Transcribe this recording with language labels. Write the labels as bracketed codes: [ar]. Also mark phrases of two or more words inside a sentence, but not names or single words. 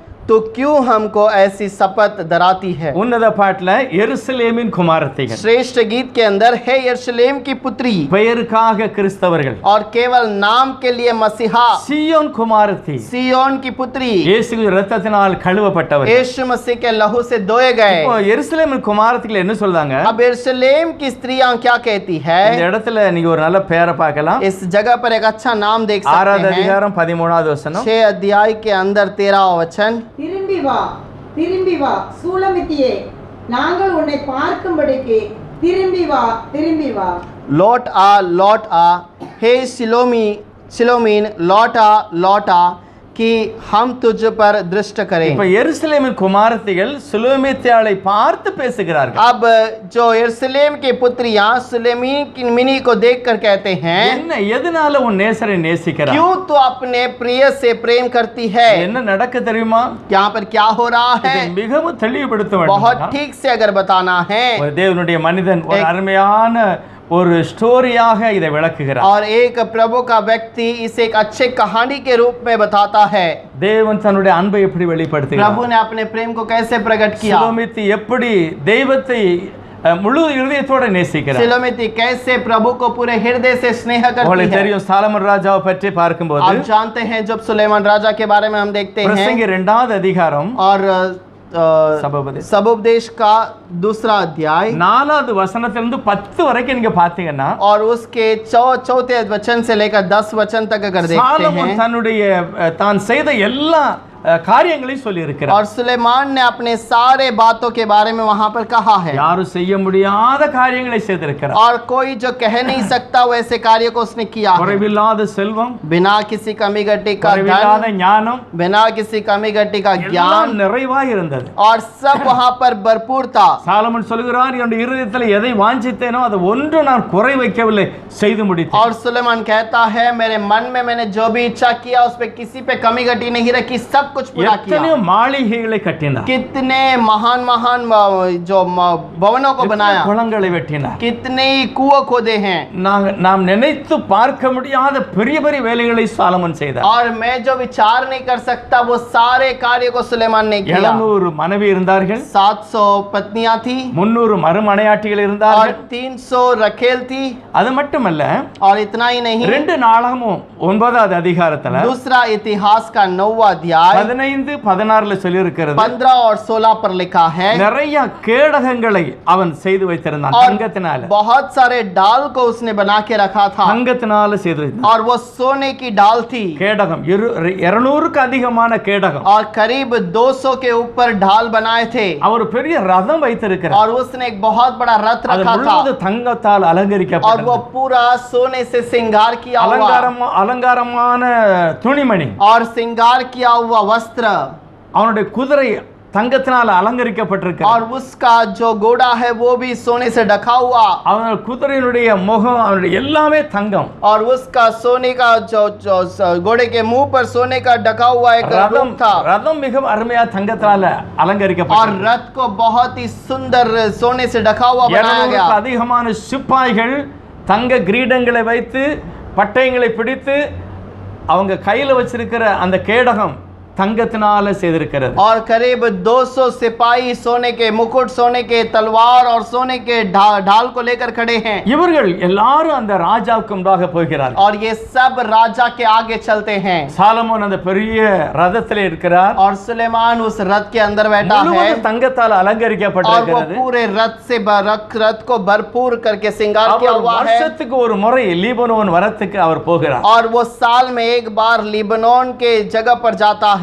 [hi] तो क्यों हमको ऐसी शपथ डराती है। [ta] உன்னத பாட்டுல எருசலேமின் குமாரத்திகள், [hi] श्रेष्ठ गीत के अंदर है यरूशलेम की पुत्री [ta] பெயருக்காக கிறிஸ்தவர்கள், [hi] और केवल नाम के लिए मसीहा, [ta] சீயோன் குமாரத்தி, [hi] सियोन की पुत्री, [ta] இயேசு இரத்தத்தினால் கழுவப்பட்டவர். [hi] यीशु मसीह के लहू से धोए गए। [ta] இப்போ எருசலேமின் குமாரத்திகள் என்ன சொல்றாங்க? [hi] अब यरूशलेम की स्त्रियां क्या कहती है? [ta] இந்த இடத்துல நீங்க ஒரு நல்ல பேரை பார்க்கலாம். [hi] इस जगह पर एक अच्छा नाम देख [ta] 6வது [hi] सकते हैं। [ta] அதிகாரம் 13வது வசனம். [hi] 6 अध्याय के अंदर 13वां वचन। [ta] திரும்பி வா சூலமித்தியே, நாங்கள் உன்னை பார்க்கும்படிக்கு திரும்பி வா [hi] लौट आ हे सिलोमीन लौट आ कि हम तुझ पर दृष्ट करें। [ta] இப்ப எருசலேமின் குமாரத்திகள் சுலோமித்தியாளை பார்த்து பேசுகிறார்கள். [hi] अब जो यरूशलेम की पुत्रियां सुलेमीनी को देखकर कहते हैं, [ta] என்ன எதனால உன் நேசரை நேசிக்கிறாய்? [hi] क्यों तू अपने प्रिय से प्रेम करती है? [ta] என்ன நடக்க தெரியுமா? [hi] यहाँ पर क्या हो रहा [ta] இதை [hi] है? [ta] மிகவும் தெளிவுபடுத்த [hi] बहुत [ta] வேண்டும். [hi] ठीक से अगर बताना है, [ta] ஒரு தேவனுடைய மனிதன் ஒரு அருமையான ஒரு ஸ்டோரியாக இதை விளக்குகிறார். [hi] और एक प्रभु का व्यक्ति इसे एक अच्छे कहानी के रूप में बताता है। [ta] தேவன் தன்னுடைய அன்பை எப்படி வெளிப்படுத்துகிறார்? [hi] प्रभु ने अपने प्रेम को कैसे प्रकट किया। [ta] சுலோமித்தி எப்படி தெய்வத்தை முழு இதயத்தோட நேசிக்கிறார். [hi] सिलोमिती कैसे प्रभु को पूरे हृदय से स्नेह करती [ta] உங்களுக்கு [hi] है। [ta] தெரியும், சாலமன் ராஜாவை பற்றி பார்க்கும்போது [hi] आप जानते हैं जब सुलेमान राजा के बारे में हम देखते हैं, [ta] பிரசங்கி 2வது அதிகாரம் [hi] और [ta] சபோபதேசம் [hi] सबोपदेश का 2रा अध्याय [ta] 4வது வசனத்திலிருந்து 10 வரைக்கும் நீங்க பாத்தீங்கன்னா, [hi] और उसके 4थे वचन से लेकर 10 वचन तक अगर देखते [ta] சாலமோன் [hi] हैं, [ta] தன்னுடைய தான் செய்த எல்லா காரியங்களையும் சொல்லி இருக்கிறார். [hi] और सुलेमान ने अपने सारे बातों के बारे में वहां पर कहा है, [ta] யாரும் செய்ய முடியாத காரியங்களை செய்திருக்கிறார். [hi] और कोई जो कह नहीं सकता वैसे कार्य को उसने किया है। [ta] குறைவில்லாத செல்வம், [hi] बिना किसी कमी घटी का [ta] குறைவில்லாத [hi] धन, [ta] ஞானம், [hi] बिना किसी कमी घटी का [ta] எல்லாம் [hi] ज्ञान, [ta] நிறைவாய் இருந்தது. [hi] और सब वहां पर भरपूर था। [ta] சாலமன் சொல்கிறார், என்னுடைய இருதயத்தில் எதை வாஞ்சித்தேனோ அது ஒன்று நான் குறை வைக்கவில்லை, செய்து முடித்தேன். [hi] और सुलेमान कहता है, मेरे मन में मैंने जो भी इच्छा किया उस पे किसी पे कमी घटी नहीं रखी, सब कुछ पूरा [ta] எத்தனை [hi] किया। [ta] மாளிகைகளை கட்டினார், [hi] कितने महान महान जो भवनों को बनाया, [ta] குளங்களை வெட்டினார். [hi] कितने ही कुआं खोदे हैं। [ta] நாம் நினைத்து பார்க்க முடியாத பெரிய பெரிய வேலைகளை சாலமன் செய்தார். [hi] और मैं जो विचार नहीं कर सकता वो सारे कार्य को सुलेमान ने किया। [ta] 700 மனைவி இருந்தார்கள், [hi] 700 पत्नियां थी, [ta] 300 மறுமனையாட்டிகள் [hi] और [ta] இருந்தார்கள். [hi] 300 रखेल थी। [ta] அது மட்டுமல்ல, [hi] और इतना ही नहीं, [ta] 2 நாளாகமும் 9வது அதிகாரத்துல [hi] दूसरा इतिहास का 9वां अध्याय [ta] 15-16 சொல்லி இருக்கிறது. [hi] 15 और 16 पर लिखा है, [ta] நிறைய கேடகங்களை அவன் செய்து வைத்திருந்தான். [hi] और [ta] தங்கத்தினால, [hi] बहुत सारे डाल को उसने बना के रखा था, [ta] தங்கத்தினால செய்து வைத்தான். [hi] और वो सोने की डाल थी, [ta] கேடகம் 200க்கு அதிகமான கேடகம். [hi] और करीब 200 के ऊपर ढाल बनाए थे। [ta] அவர் பெரிய ரதம் வைத்திருக்கிறார். [hi] और उसने एक बहुत बड़ा रथ [ta] அது [hi] रखा था, [ta] முழுவதும் தங்கத்தால் [hi] और वो [ta] அலங்கரிக்கப்பட்டது. [hi] पूरा सोने से श्रृंगार किया हुआ, [ta] அலங்காரமான துணிமணி, [hi] और श्रृंगार किया हुआ वस्त्र, [ta] அவனுடைய குதிரை தங்கத்தினால் அலங்கரிக்கப்பட்டிருக்கிறது. [hi] और उसका जो घोड़ा है वो भी सोने से ढका हुआ, [ta] அவனுடைய குதிரையினுடைய முகம், அவனுடைய எல்லாமே தங்கம். [hi] और उसका सोने का जो घोड़े के मुंह पर सोने का ढका हुआ एक रूप था, [ta] ரதம் மிகவும் அருமையா தங்கத்தால [hi] और [ta] அலங்கரிக்கப்பட்டது. [hi] रथ को बहुत ही सुंदर सोने से ढका हुआ बनाया [ta] 200க்கு [hi] गया। [ta] அதிகமான சிப்பாய்கள் தங்க கிரீடங்களை வைத்து பட்டயங்களை பிடித்து அவங்க கையில வச்சிருக்கிற அந்த கேடகம் தங்கத்தினால செய்திருக்கிறது. [hi] और करीब 200 सिपाही सोने के मुकुट, सोने के तलवार और सोने के ढाल को लेकर खड़े हैं। [ta] இவர்கள் எல்லாரும் அந்த ராஜாவுக்கு முன்பாக போகிறார்கள். [hi] और ये सब राजा के आगे चलते हैं। [ta] சாலமோன் அந்த பெரிய ரதத்திலே இருக்கிறார். [hi] और सुलेमान उस रथ के अंदर बैठा है, [ta] முழுவதும் தங்கத்தால் [hi] और वो [ta] அலங்கரிக்கப்பட்டிருக்கிறது. [hi] पूरे रथ से रथ को भरपूर करके श्रृंगार किया [ta] அவர் [hi] हुआ है। [ta] வருஷத்துக்கு ஒரு முறை லீபனோன் வரத்துக்கு அவர் போகிறார். [hi] और वो साल में एक बार लिबनोन के जगह पर जाता है।